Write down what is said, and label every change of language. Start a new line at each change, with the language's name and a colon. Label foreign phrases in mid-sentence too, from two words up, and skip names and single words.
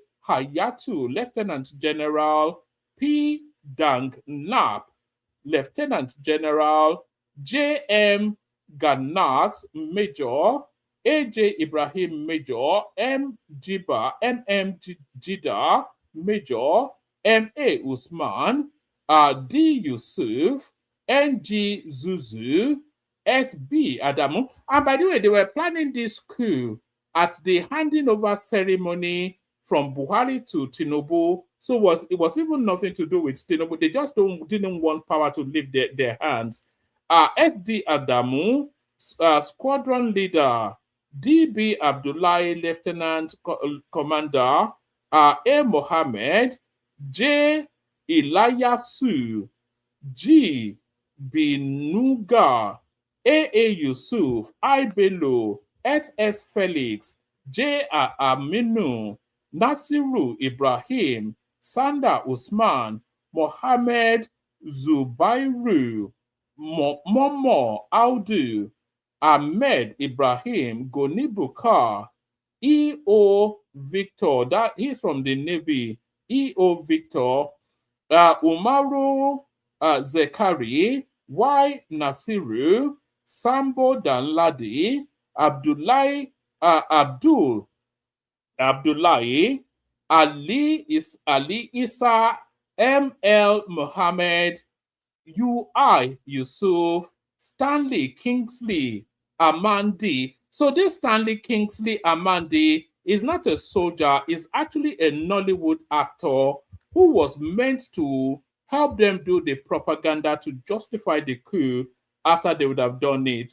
English: Hayatu, Lieutenant General, P. Dang Nap, Lieutenant General, J.M. Ganax, Major, A.J. Ibrahim, Major, M. M.M. Jida, Major, M.A. Usman, D. Yusuf, N.G. Zuzu, S.B. Adamu. And by the way, they were planning this coup at the handing over ceremony from Buhari to Tinubu. So it was even nothing to do with Tinubu. They just didn't want power to leave their hands. S.D. Adamu, squadron leader, D.B. Abdullahi, Lieutenant Commander, A. Mohammed, J. Ilayasu, G. Binuga, A.A. Yusuf, I. Bello, S.S. Felix, J. Aminu, Nasiru Ibrahim, Sanda Usman, Mohammed Zubairu, Momo Audu, Ahmed Ibrahim, Goni Bukar, E.O. Victor, that he's from the Navy, E.O. Victor, Umaru Zekari, Y. Nasiru, Sambo Danladi, Abdullahi, Abdullahi, Ali Isa, M.L. Mohammed, UI Yusuf, Stanley Kingsley Amandi. So this Stanley Kingsley Amandi is not a soldier, is actually a Nollywood actor who was meant to help them do the propaganda to justify the coup after they would have done it.